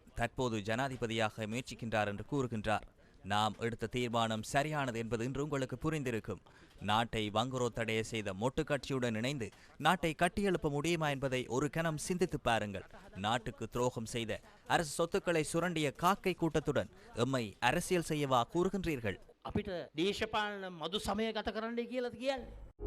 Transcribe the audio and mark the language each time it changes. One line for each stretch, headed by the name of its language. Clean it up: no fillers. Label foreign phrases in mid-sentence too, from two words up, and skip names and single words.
Tamil: தற்போது ஜனாதிபதியாக முயற்சிக்கின்றார் என்று கூறுகின்றார். நாம் எடுத்த தீர்மானம் சரியானது என்பது இன்று உங்களுக்கு புரிந்திருக்கும். நாட்டை வங்குரோத்தடைய செய்த மொட்டு கட்சியுடன் இணைந்து நாட்டை கட்டியெழுப்ப முடியுமா என்பதை ஒரு கணம் சிந்தித்து பாருங்கள். நாட்டுக்கு துரோகம் செய்த அரசு சொத்துக்களை சுரண்டிய காக்கை கூட்டத்துடன் எம்மை அரசியல் செய்யவா கூறுகின்றீர்கள்?
Sinhala: අපිට දේශපාලන මදු සමය ගත කරන්නයි කියලාද කියන්නේ?